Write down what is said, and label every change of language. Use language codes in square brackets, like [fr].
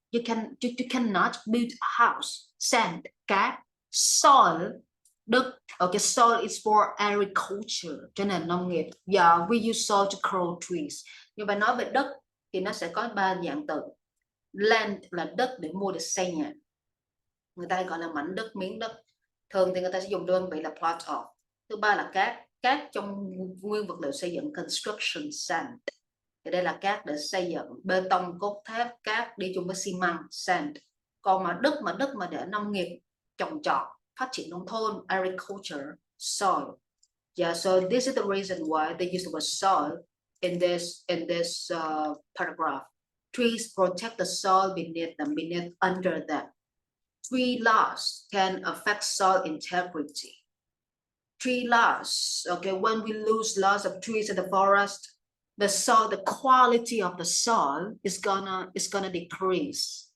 [en] you cannot build a house. Sand, cát. Soil, đất. Okay, soil is for agriculture, [vi] cho nên nông nghiệp. [en] Yeah, we use soil to grow trees. [vi] Nhưng mà nói về đất thì nó sẽ có 3 dạng từ. Land là đất để mua để xây nhà, người ta gọi là mảnh đất, miếng đất. Thường thì người ta sẽ dùng đơn vị là plot of. Thứ ba là cát, cát trong nguyên vật liệu xây dựng, construction sand. Thì đây là cát để xây dựng, bê tông, cốt thép, cát đi chung với xi măng, sand. Còn đất mà để nông nghiệp, trồng trọt, phát triển nông thôn, agriculture, soil. [en] Yeah, so this is the reason why they use the word soil in this paragraph. Trees protect the soil beneath them, under them. Tree loss can affect soil integrity. Tree loss, okay, when we lose loss of trees in the forest, the soil, the quality of the soil is gonna decrease.